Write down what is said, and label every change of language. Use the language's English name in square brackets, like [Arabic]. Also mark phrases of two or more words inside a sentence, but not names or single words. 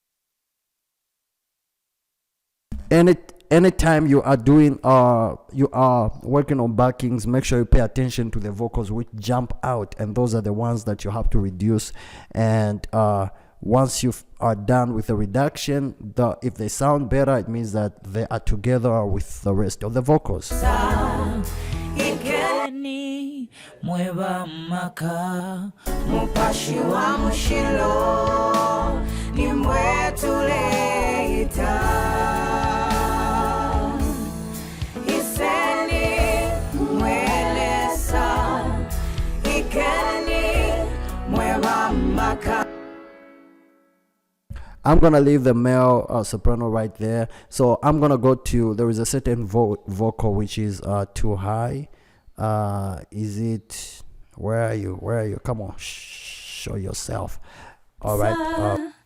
[English] Anytime you are doing you are working on backings, make sure you pay attention to the vocals which jump out, and those are the ones that you have to reduce. And once you are done with the reduction, if they sound better, it means that they are together with the rest of the vocals. [Bemba] Mweba maka mupashi wa mushilo ni mwetuleita iseni mwelesa ikeni mweba maka. [English] I'm gonna leave the male soprano right there. So I'm gonna go to, there is a certain vocal which is too high. Is it, where are you? Come on, show yourself. All right.